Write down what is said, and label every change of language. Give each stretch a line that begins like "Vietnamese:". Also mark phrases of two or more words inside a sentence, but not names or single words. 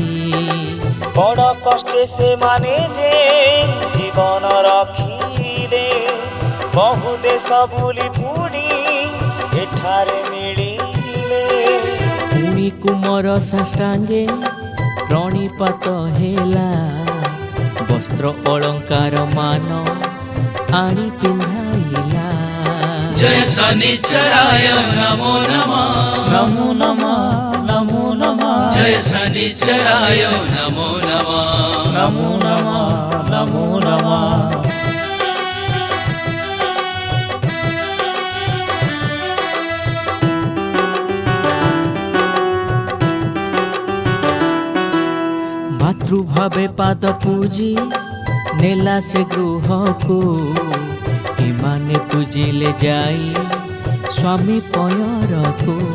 Odia: ବଡ଼ କଷ୍ଟେ ସେମାନେ ଯେ ଜୀବନ ରଖିଲେ ବହୁ ଦେଶ ବୁଲି ପୁଣି ଏଠାରେ ମିଳିଲେ। ପୁଣି କୁମର ସାଷ୍ଟାଙ୍ଗେ ପ୍ରଣିପାତ ହେଲା ବସ୍ତ୍ର ଅଳଙ୍କାର ମାନ ଆଣି ପିନ୍ଧାଇଲା।
Sanskrit: जय शनिश्चराय नमो नमः ନମୋ ନମଃ ନମୋ ନମଃ जय शनिश्चराय नमो नमः ନମୋ ନମଃ ନମୋ ନମଃ।
Odia: ମାତୃଭାବେ ପାଦ ପୂଜି ନେଲା ସେ ଗୃହକୁ ଏମାନେ ପୂଜିଲେ ଯାଇ ସ୍ୱାମୀ ପୟରକୁ।